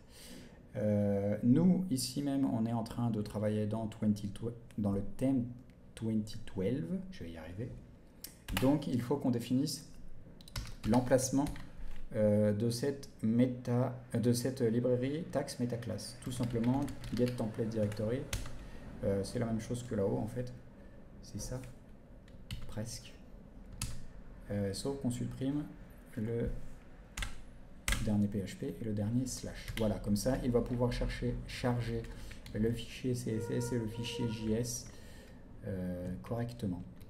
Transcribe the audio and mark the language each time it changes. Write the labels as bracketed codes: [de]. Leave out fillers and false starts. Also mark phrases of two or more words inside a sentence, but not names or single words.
[fr] Nous, ici même, on est en train de travailler dans le thème 2012, je vais y arriver. Donc il faut qu'on définisse l'emplacement de cette librairie tax meta class. Tout simplement, [en] get template directory. [fr] C'est la même chose que là-haut en fait. C'est ça, presque. Sauf qu'on supprime le dernier PHP et le dernier slash. Voilà, comme ça, il va pouvoir charger le fichier CSS et le fichier JS correctement.